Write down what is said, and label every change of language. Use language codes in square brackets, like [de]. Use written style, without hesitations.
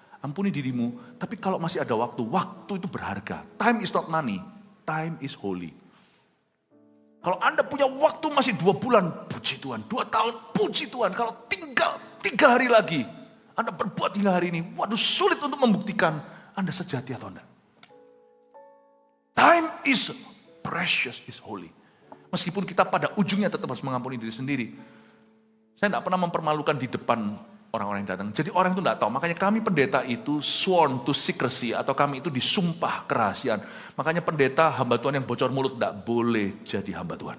[id] Ampuni dirimu, tapi kalau masih ada waktu itu berharga. [en] Time is not money. Time is holy. [id] Kalau Anda punya waktu masih 2 bulan, puji Tuhan. 2 tahun, puji Tuhan. Kalau tinggal 3 hari lagi, Anda berbuat hingga hari ini, waduh sulit untuk membuktikan Anda sejati atau enggak. [en] Time is precious, is holy. [id] Meskipun kita pada ujungnya tetap harus mengampuni diri sendiri. Saya tidak pernah mempermalukan di depan orang-orang yang datang. Jadi orang itu tidak tahu. Makanya kami pendeta itu [en] sworn to secrecy. [id] Atau kami itu disumpah kerahasiaan. Makanya pendeta hamba Tuhan yang bocor mulut tidak boleh jadi hamba Tuhan.